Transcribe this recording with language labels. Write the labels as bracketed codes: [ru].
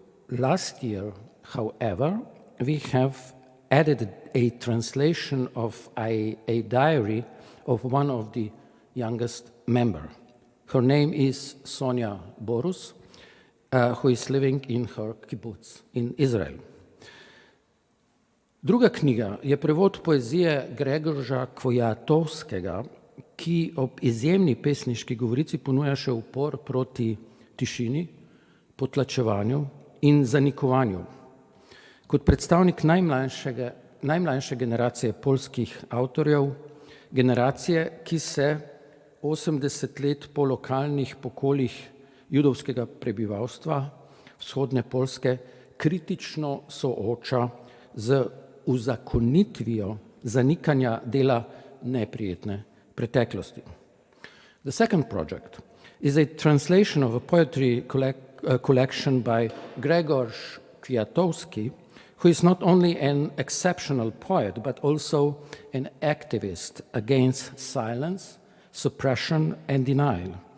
[en] Last year, however, we have added a translation of a diary of one of the youngest member. Her name is Sonja Borus, who is living in her kibbutz in Israel. [sl] Druga knjiga je prevod poezije Gregorja Kvojatovskega, ki ob izjemni pesniški govorici ponuja še upor proti tišini, potlačevanju in zanikovanju. Kot predstavnik najmlajše generacije poljskih avtorjev, generacije, ki se 80 let po lokalnih pokolih judovskega prebivalstva vzhodne Poljske kritično sooča z uzakonitvijo zanikanja dela neprijetne preteklosti. [en] The second project is a translation of a poetry collection by Gregor Kwiatowski, who is not only an exceptional poet, but also an activist against silence, suppression, and denial.